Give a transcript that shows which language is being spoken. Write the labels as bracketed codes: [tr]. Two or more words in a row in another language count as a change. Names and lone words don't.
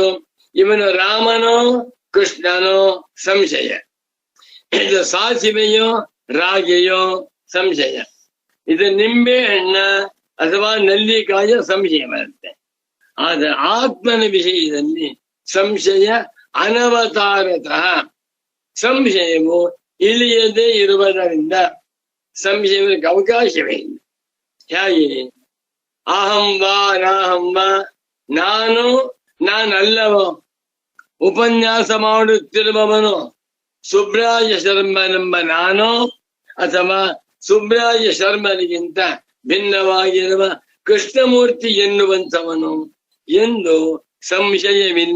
[kn] ಇವನು ರಾಮನೋ ಕೃಷ್ಣನೋ ಸಂಶಯ, ಇದು ಸಾಸಿವೆಯೋ ರಾಗಿಯೋ ಸಂಶಯ, ಇದು ನಿಂಬೆ ಹಣ್ಣ ಅಥವಾ ನಲ್ಲಿಕಾಯ ಸಂಶಯ ಬರುತ್ತೆ. ಆದ್ರೆ ಆತ್ಮನ ವಿಷಯದಲ್ಲಿ [sa] ಸಂಶಯ ಅನವತಾರತಃ, [kn] ಸಂಶಯವು ಇಳಿಯದೇ ಇರುವುದರಿಂದ ಸಂಶಯಕ್ಕೆ ಅವಕಾಶವೇ ಇಲ್ಲ. ಹೇಗೆ? [sa] ಅಹಂ ವಾ ನಾಹಂ ವಾ, [kn] ನಾನು ನಾನಲ್ಲವೋ, ಉಪನ್ಯಾಸ ಮಾಡುತ್ತಿರುವವನು ಸುಬ್ರಾಯ ಶರ್ಮನೆಂಬ ನಾನು ಅಥವಾ ಸುಬ್ರಾಯ ಶರ್ಮನಿಗಿಂತ ಭಿನ್ನವಾಗಿರುವ ಕೃಷ್ಣಮೂರ್ತಿ ಎನ್ನುವಂಥವನು ಎಂದು ಸಂಶಯವಿಲ್ಲ.